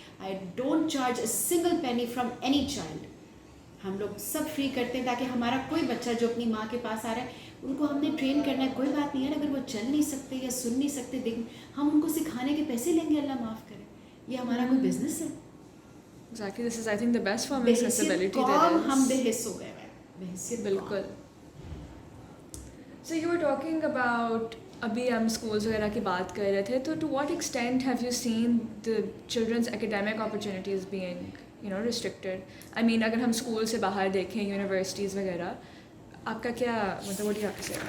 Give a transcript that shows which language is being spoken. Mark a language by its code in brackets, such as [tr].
[en] I don't charge a single penny from any child. [ur] ہم لوگ سب free کرتے ہیں تاکہ ہمارا کوئی بچہ جو اپنی ماں کے پاس آ رہا ہے, ان کو ہم نے ٹرین کرنا ہے. کوئی بات نہیں ہے, اگر وہ چل نہیں سکتے یا سن نہیں سکتے, ہم ان کو سکھانے کے پیسے لیں گے, اللہ معاف کرے. یہ ہمارا کوئی بزنس ہے؟ [en] Exactly. This is, I think, the best form of accessibility there is. [ur] ہم بے حس ہو گئے ہیں. بحیثیت بالکل. [en] So you were talking about [ur] ابھی ہم اسکولس وغیرہ کی بات کر رہے تھے, تو [en] To what extent have you seen the children's academic opportunities being restricted? I mean [ur] اگر ہم اسکول سے باہر دیکھیں, یونیورسٹیز وغیرہ, آپ کا کیا مطلب [en] What you have to say?